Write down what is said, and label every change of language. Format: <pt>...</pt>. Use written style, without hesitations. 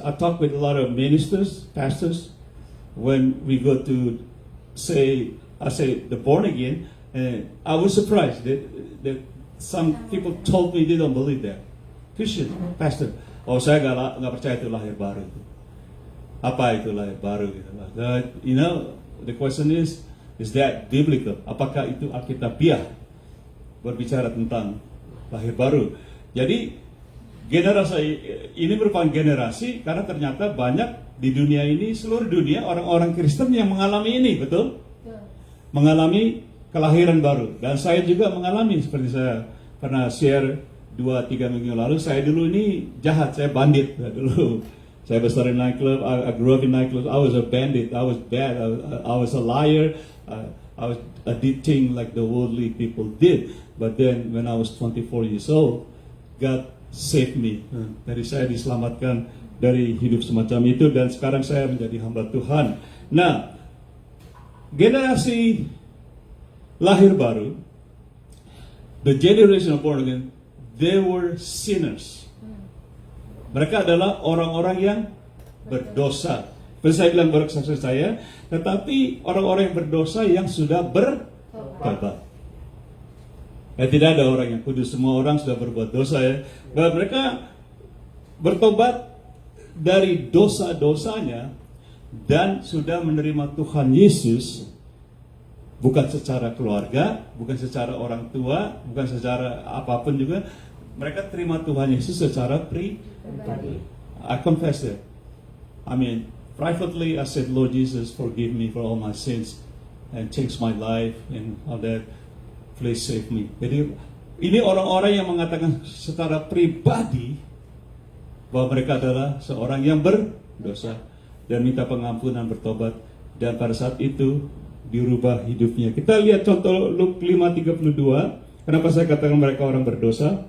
<en>I talk with a lot of ministers, pastors. When we go to I say the born again, I was surprised that some people told me they don't believe that.</en> <id>Christian, pastor, saya nggak percaya itu lahir baru. Apa itu lahir baru?</id> <en>You know, the question is that biblical?</en> <id>Apakah itu alkitabiah berbicara tentang lahir baru? Jadi generasi ini merupakan generasi karena ternyata banyak di dunia ini, seluruh dunia orang-orang Kristen yang mengalami ini, betul? Mengalami kelahiran baru. Dan saya juga mengalami, seperti saya pernah share 2-3 minggu lalu, saya dulu ini jahat, saya bandit dulu. Saya besar</id> <en>in nightclub, I grew up in nightclub, I was a bandit, I was bad, I was a liar, I did things like the worldly people did. But then when I was 24 years old, God saved me.</en> <id>Dari saya diselamatkan dari hidup semacam itu dan sekarang saya menjadi hamba Tuhan. Nah, generasi lahir baru,</id> <en>the generation of born again, they were sinners.</en> <id>Mereka adalah orang-orang yang berdosa. Seperti saya bilang berkesaksian saya, tetapi orang-orang yang berdosa yang sudah bertobat. Tidak ada orang yang kudus, semua orang sudah berbuat dosa ya. Bahwa mereka bertobat dari dosa-dosanya dan sudah menerima Tuhan Yesus, bukan secara keluarga, bukan secara orang tua, bukan secara apapun juga. Mereka terima Tuhan Yesus secara pribadi.</id> <en>I confess it. I mean, privately I said, Lord Jesus, forgive me for all my sins and change my life and all that. Please save me.</en> <id>Jadi ini orang-orang yang mengatakan secara pribadi bahwa mereka adalah seorang yang berdosa dan minta pengampunan, bertobat, dan pada saat itu dirubah hidupnya. Kita lihat contoh Luke 5:32. Kenapa saya katakan mereka orang berdosa?</id>